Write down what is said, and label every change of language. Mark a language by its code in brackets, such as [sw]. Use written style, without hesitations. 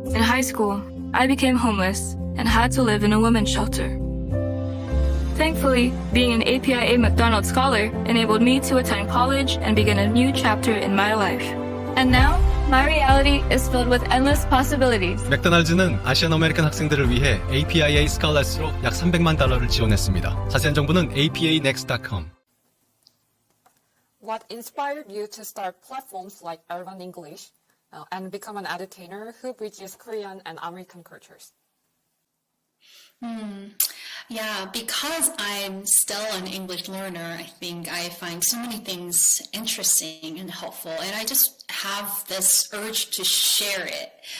[en] In high school, I became homeless and had to live in a women's shelter. Thankfully, being an APIA McDonald's scholar enabled me to attend college and begin a new chapter in my life. And now, my reality is filled with endless possibilities. [ko] 맥도날드는 아시안 아메리칸 학생들을 위해 APIA 스칼렛으로 약 300만 달러를 지원했습니다. 자세한 정보는 apanext.com. [en] What inspired you to start platforms like Aran English and become an edu-tainer who bridges Korean and American cultures? Yeah, because I'm still an English learner, I think I find so many things interesting and helpful, and I just have this urge to share it.